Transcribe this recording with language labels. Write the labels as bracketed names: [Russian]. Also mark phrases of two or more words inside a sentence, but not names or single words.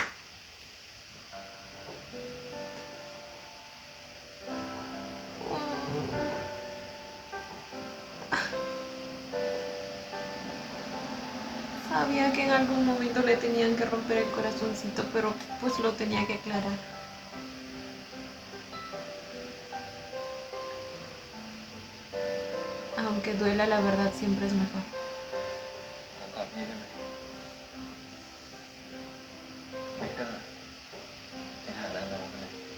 [Spanish] Sabía que en algún momento le tenían que romper el corazoncito, pero pues lo tenía que aclarar. Aunque duela, la verdad siempre es mejor. [Thai] ขอตอบพี่ได้ไหมไม่ก็ในฐานะน้องเลย